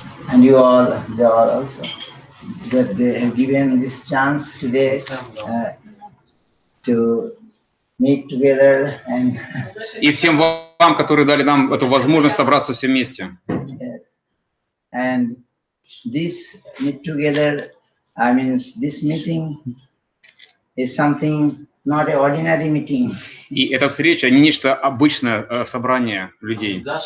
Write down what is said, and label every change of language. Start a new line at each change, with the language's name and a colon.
English: And you all, they are also. That they have given this chance today to meet together and.
Russian: И всем вам, которые дали нам эту возможность собраться все вместе.
English: Yes. And this meet together, I mean, this meeting is something not an ordinary meeting.
Russian: И эта встреча не нечто обычное собрание людей.